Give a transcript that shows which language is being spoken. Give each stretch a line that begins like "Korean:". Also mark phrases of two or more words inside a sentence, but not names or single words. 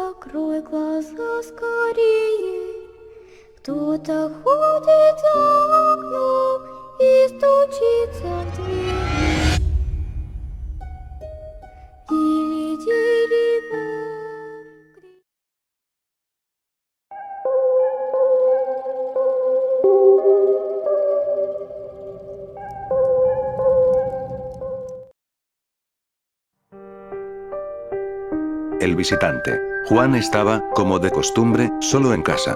Russian: Открой глаза скорее. Кто-то ходит за окном и стучится в дверь. Дили-дили-бом.
Spanish: El visitante. Juan estaba, como de costumbre, solo en casa.